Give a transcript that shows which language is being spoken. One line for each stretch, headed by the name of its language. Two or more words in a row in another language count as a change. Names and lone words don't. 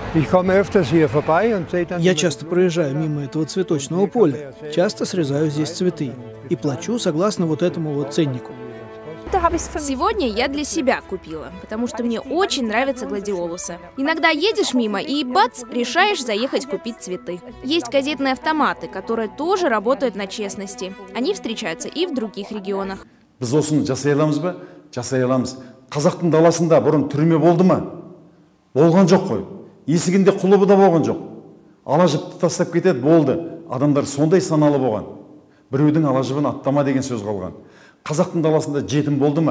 Russian: Я часто проезжаю мимо этого цветочного поля, часто срезаю здесь цветы и плачу согласно вот этому вот ценнику. Сегодня я для себя купила, потому что мне очень нравятся гладиолусы. Иногда едешь мимо и, бац, решаешь заехать купить цветы. Есть газетные автоматы, которые тоже работают на честности. Они встречаются и в других регионах.
Kazakh: Біз осыны жасай аламыз ба? Жасай аламыз. Қазақтың даласында бұрын түрме болды ма? Болған жоқ қой. Есігінде құлыбы да болған жоқ. Ала жіпті тастап кетеді, болды. Адамдар сондай саналы болған. Біреудің ала жібін аттама деген сөз қалған. Қазақтың даласында жетім болды ма?